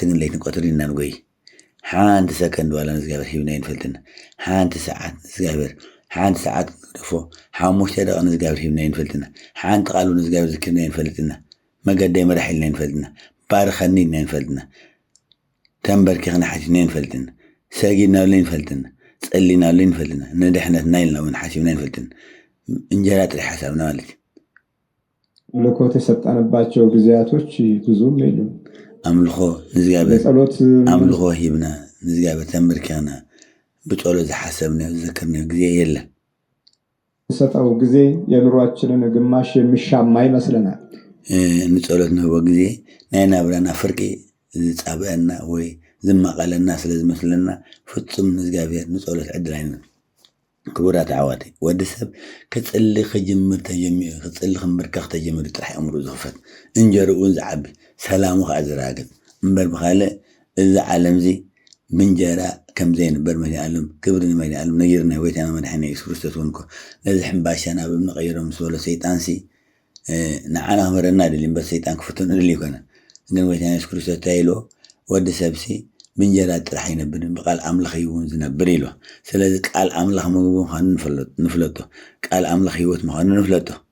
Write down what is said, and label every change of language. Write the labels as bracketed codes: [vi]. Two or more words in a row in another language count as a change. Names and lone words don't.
[ti] ግን ለይትን ቀትርን ኢና ንጎይ። ሓንቲ ሰከንድ ዋላ ንእግዚአብሔር ሂብና ይንፈልጥና። ሓንቲ ሰዓት ንእግዚአብሔር ሓንቲ ሰዓት ንግደፎ 5 ደቂቃ ንእግዚአብሔር ሂብና ይንፈልጥና። ሓንቲ ቃል ንእግዚአብሔር ዝክርና ይንፈልጥና። መገዳይ መራሒ ኢልና ይንፈልጥና። ባርኸኒ ኢልና ይንፈልጥና። ተንበርኪኽና ሓሲብና ይንፈልጥና። ሰጊድናሉ ይንፈልጥና። ጸሊናሉ ይንፈልጥና። ንድሕነትና ኢልና እውን ሓሲብና ይንፈልጥና። እንጀራ ጥሪ ሓሳብና ማለት እዩ። [am] አምልኮት የሰጠንባቸው ጊዜያቶች ብዙም የሉም። [ti] አምልኮ ሂብና ንእግዚአብሔር ተንበርኪኽና ብጸሎት ዝሓሰብና ዝዘክርናዮ ጊዜ የለን። [am] ሰጠው ጊዜ የኑሯችንን ግማሽ የሚሻማ ይመስለናል። [ti] ንጸሎት ንህቦ ጊዜ ናይ ናብራና ፍርቂ ዝጻብአና ወይ ዝማቐለና ስለ ዝመስለና ፍጹም ንእግዚአብሔር ንጸሎት ዕድል ኣይነን። ክቡራት ኣሕዋተይ ወዲ ሰብ ክጽሊ ክምብርከኽ ተጀሚሩ ጥራሕ እምሩ ዝኽፈት እንጀርኡን ዝዓቢ ሰላሙ ከዓ ዝራገፅ እምበር ብኻልእ እዚ ዓለም እዚ ብእንጀራ ከም ዘይንበር መድኃኒዓለም ክብሪ ንመድኃኒዓለም ነጊርና ጎይታና መድሓኒና ኢየሱስ ክርስቶስ እውን እኮ ነዚ ሕምባሻ ናብ እምኒ ቀይሮም ምስ በሎ ሰይጣንሲ ንዓና ክመረና ድልዩ እምበር ሰይጣን ክፍቱን ድልዩ ይኮነ። ግን ጎይታና ኢየሱስ ክርስቶስ እንታይ ኢልዎ ወዲ ሰብሲ ብእንጀራ ጥራሕ አይነብርን በቃል አምላኽ ይሁን ዝነብር ኢልዎ። ስለዚ ቃል አምላኽ ምግቡ ምዃኑ ንፍለጦ፣ ቃል አምላኽ ህይወት ምዃኑ ንፍለጦ።